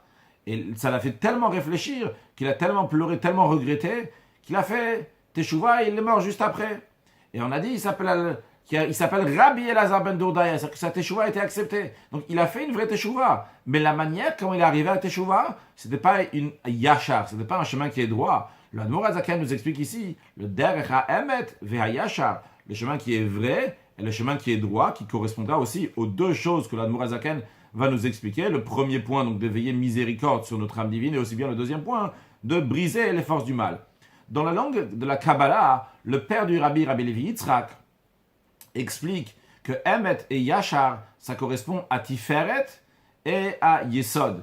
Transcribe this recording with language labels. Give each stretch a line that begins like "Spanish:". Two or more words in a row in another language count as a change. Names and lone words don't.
French: Et ça l'a fait tellement réfléchir, qu'il a tellement pleuré, tellement regretté, qu'il a fait teshuva et il est mort juste après. Et on a dit, il s'appelle Rabbi Elazar ben Dourdaya, c'est-à-dire que sa teshuva a été acceptée. Donc il a fait une vraie teshuva. Mais la manière comment il est arrivé à la teshuva, ce n'était pas une yachar, ce n'était pas un chemin qui est droit. Le Admor HaZaken nous explique ici, le
Hebrew: דרך האמת והישר,
French: le chemin qui est vrai et le chemin qui est droit, qui correspondra aussi aux deux choses que l'Admor HaZaken va nous expliquer. Le premier point, donc, de veiller miséricorde sur notre âme divine, et aussi bien le deuxième point, de briser les forces du mal. Dans la langue de la Kabbalah, le père du Rabbi Levi Yitzhak explique que Emet et Yachar, ça correspond à Tiferet et à Yesod.